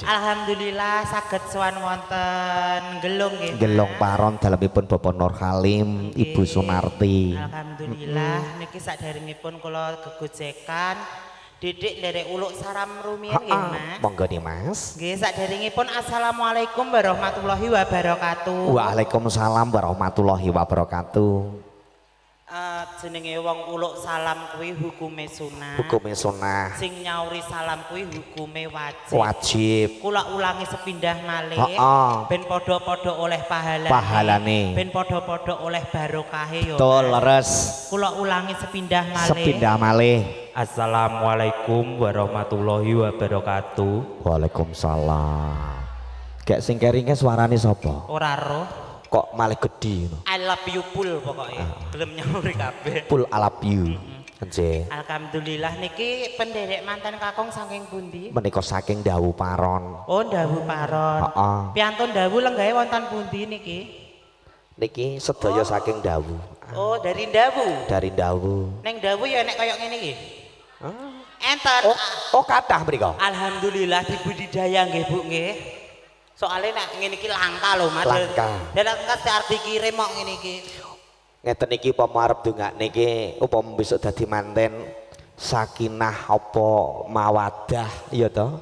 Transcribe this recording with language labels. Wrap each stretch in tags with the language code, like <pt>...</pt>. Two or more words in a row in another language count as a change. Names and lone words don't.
<jv>Alhamdulillah saged sowan wonten Gelung nggih. Gelung Paron dalemipun Bapak Nur Halim, Ibu Sunarti. Alhamdulillah niki saderengipun kula gegojekan Didik nderek uluk salam rumiyin nggih Mas. Monggo nih Mas. Nggih saderengipun</jv> <ar>السلام عليكم ورحمة الله وبركاته. وعليكم السلام ورحمة الله وبركاته.</ar> <jv>Jenenge wong uluk salam kuwi hukume sunah. Hukume sunah. Sing nyauri salam kuwi hukume wajib. Wajib. Kula ulangi sepindah malih. Ben padha-padha oleh pahalane. Ben padha-padha oleh barokahe ya. Betul leres. Kula ulangi sepindah malih. Sepindah malih.</jv> <ar>السلام عليكم ورحمة الله وبركاته. Waalaikumsalam.</ar> <jv>Gek sing keringe suarane sapa? Ora roh. Kok malah gedhi ngono.</jv> <en>I love you</en> <jv>pul pokoknya. Gelem nyauri kabeh.</jv> <en>Pul I love you.</en> <jv>Nggih. Alhamdulillah niki penderek mantan kakung saking pundi? Menika saking Dawu Paron. Oh, Dawu Paron. Heeh. Piantun Dawu lenggahe wonten pundi niki? Niki sedaya saking Dawu.</jv> <id>Oh, dari Dawu. Dari Dawu.</id> <jv>Neng Dawu ya nek koyo ngene iki. Enten. Oh kathah mriko. Alhamdulillah dibudidaya nggih Bu nggih. Soalnya nek ngene iki langka lho Mas. Langka. Dan engkas dikirim kok ngene iki. Ngeten iki upama arep ndongakne iki upama besok dadi manten sakinah apa mawadah ya toh</jv>